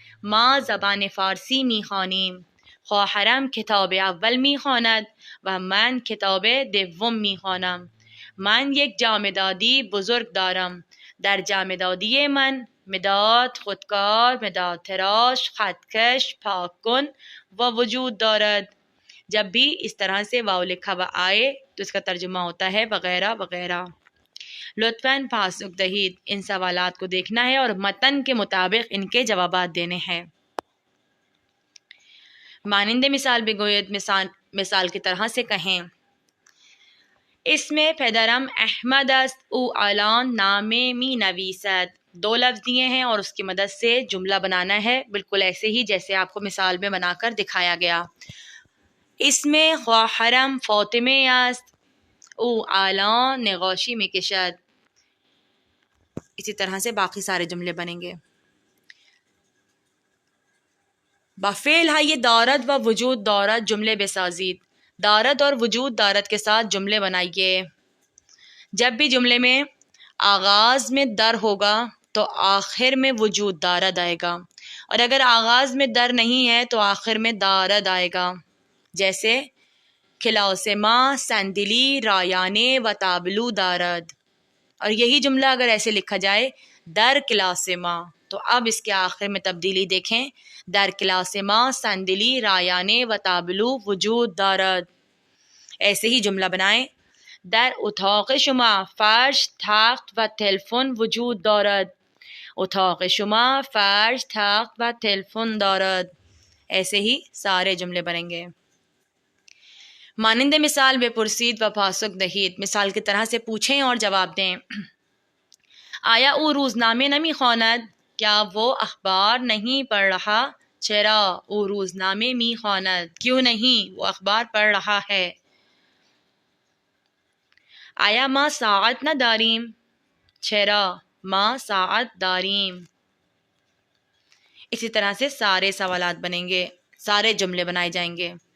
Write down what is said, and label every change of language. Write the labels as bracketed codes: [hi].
[fa] ما زبان فارسی میخوانیم. خواهرم کتاب اول میخواند و من کتاب دوم میخوانم. من یک جامدادی بزرگ دارم. در جامدادی من مداد، خودکار، مداد تراش، خطکش، پاک کن و وجود دارد. [ur] جب بھی اس طرح سے واو لکھا ہوا آئے تو اس کا ترجمہ ہوتا ہے وغیرہ وغیرہ. [fa] لطفاً پاسخ دہید. [ur] ان سوالات کو دیکھنا ہے اور متن کے مطابق ان کے جوابات دینے ہیں. [fa] مانند مثال بگوید. [ur] مثال کی طرح سے کہیں. اس میں [fa] پدرم احمد است او الان نامه می نویسد. [ur] 2 لفظ دیے ہیں اور اس کی مدد سے جملہ بنانا ہے بالکل ایسے ہی جیسے آپ کو مثال میں بنا کر دکھایا گیا. اس میں [fa] خواهرم فاطمه است او الان نقاشی میکشد. [ur] اسی طرح سے باقی سارے جملے بنیں گے. [fa] با فعل های دارد و وجود دارد جملے بسازید. [ur] دارد اور وجود دارد کے ساتھ جملے بنائیے. جب بھی جملے میں آغاز میں در ہوگا تو آخر میں وجود دارد آئے گا، اور اگر آغاز میں در نہیں ہے تو آخر میں دارد آئے گا. جیسے [fa] کلاس ما سندلی رایانے و تابلو دارد. [ur] اور یہی جملہ اگر ایسے لکھا جائے [fa] در کلاس ما [ur] تو اب اس کے آخر میں تبدیلی دیکھیں. [fa] در کلاس ما صندلی رایانه و تابلو وجود دارد. [ur] ایسے ہی جملہ بنائیں. [fa] در اتاق شما فرش تخت و تلفن وجود دارد. اتاق شما فرش تخت و تلفن دارد. [ur] ایسے ہی سارے جملے بنیں گے. [fa] مانند مثال بپرسید و پاسخ دهید. [ur] مثال کی طرح سے پوچھیں اور جواب دیں. [fa] آیا او روزنامه نمی خواند؟ [ur] کیا وہ اخبار نہیں پڑھ رہا؟ [fa] چرا؟ او روزنامه می خواند. [ur] کیوں نہیں؟ وہ اخبار پڑھ رہا ہے. [fa] آیا ما ساعت نداریم؟ چرا؟ ما ساعت داریم. [ur] اسی طرح سے سارے سوالات بنیں گے، سارے جملے بنائے جائیں گے.